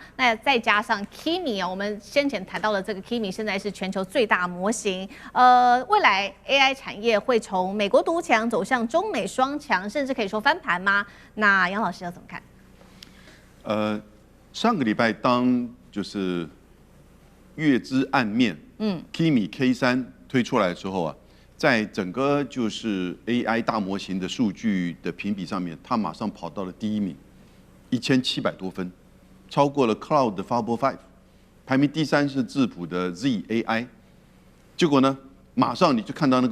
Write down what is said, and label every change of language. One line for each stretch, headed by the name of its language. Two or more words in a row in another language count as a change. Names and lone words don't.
Chinese: 那再加上 Kimi 哦，我們先前談到的這個 Kimi 現在是全球最大模型，未來 AI 產業會從美國獨強走向中美雙強，甚至可以說翻盤嗎？那楊老師要怎麼看？上個禮拜當就是月之暗面 ，Kimi K3 推出來的時候啊，在整個就是 AI 大模型的數據的評比上面，它馬上跑到了第1名，1700多分，超過了 Cloud 的 Fable 5，排名第3是智譜的 ZAI， 結果呢，馬上你就看到那